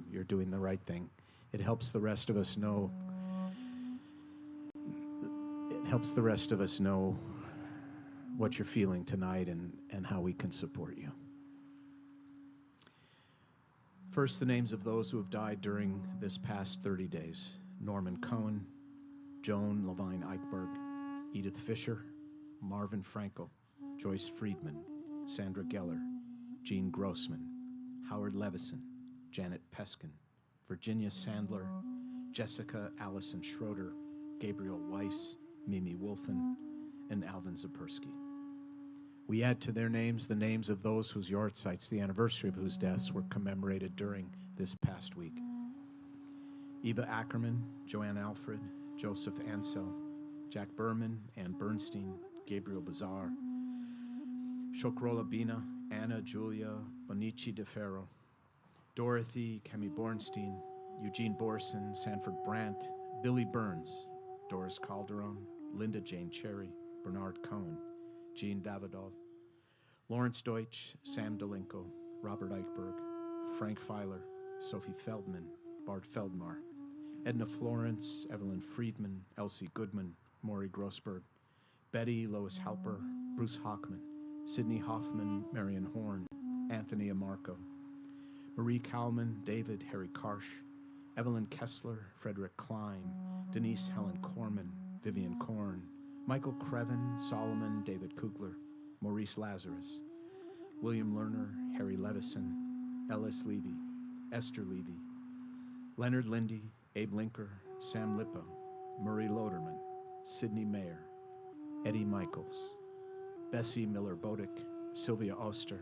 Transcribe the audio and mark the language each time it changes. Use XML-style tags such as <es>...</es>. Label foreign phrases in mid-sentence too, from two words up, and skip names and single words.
<en>You're doing the right thing. It helps the rest of us know. It helps the rest of us know what you're feeling tonight and how we can support you. First, the names of those who have died during this past 30 days. Norman Cohen, Joan Levine Eichberg, Edith Fisher, Marvin Frankel, Joyce Friedman, Sandra Geller, Jean Grossman, Howard Levison, Janet Peskin, Virginia Sandler, Jessica Allison Schroeder, Gabriel Weiss, Mimi Wolfen, and Alvin Zapersky. We add to their names the names of those whose yahrzeits, the anniversary of whose deaths, were commemorated during this past week. Eva Ackerman, Joanne Alfred, Joseph Ansel, Jack Berman, Ann Bernstein, Gabriel Bazar, Shokrola Bina, Anna Julia Bonici DeFerro, Dorothy Kemi Bornstein, Eugene Borson, Sanford Brandt, Billy Burns, Doris Calderon, Linda Jane Cherry, Bernard Cohen, Jean Davidoff, Lawrence Deutsch, Sam Delinko, Robert Eichberg, Frank Filer, Sophie Feldman, Bart Feldmar, Edna Florence, Evelyn Friedman, Elsie Goodman, Maury Grossberg, Betty Lois Halper, Bruce Hockman, Sidney Hoffman, Marion Horn, Anthony Amarco, Marie Kalman, David Harry Karsh, Evelyn Kessler, Frederick Klein, Denise Helen Corman, Vivian Korn, Michael Creven, Solomon, David Kugler, Maurice Lazarus, William Lerner, Harry Levison, Ellis Levy, Esther Levy, Leonard Lindy, Abe Linker, Sam Lippo, Murray Loderman, Sidney Mayer, Eddie Michaels, Bessie Miller-Bodick, Sylvia Oster,</en>